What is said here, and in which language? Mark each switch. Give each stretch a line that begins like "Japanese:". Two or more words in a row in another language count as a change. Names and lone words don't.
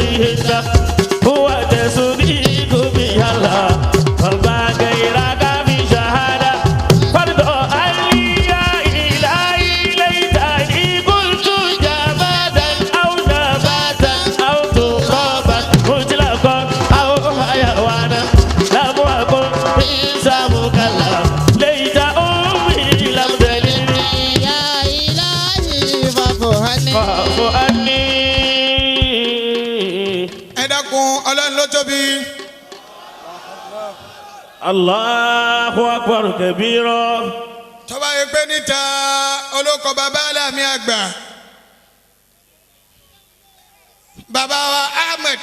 Arabic: هجرة هو تصديق بها الله فارضى غيرك في شهادة فارضى عني يا إلهي ليتني كنت جمادا أو نباتا أو ترابا مطلقا أو حيوانا لم أكن إنسان مكلف ليت أمي لم تلدني يا إلهي فاعف عني فاعف عني
Yoruba: ẹ dákun ọlọ́run ló tóbi
Arabic: الله أكبر كبيرا.
Yoruba: tó bá yẹ pé níta olóko bàbá aláàmì àgbà bàbá wa Ahmed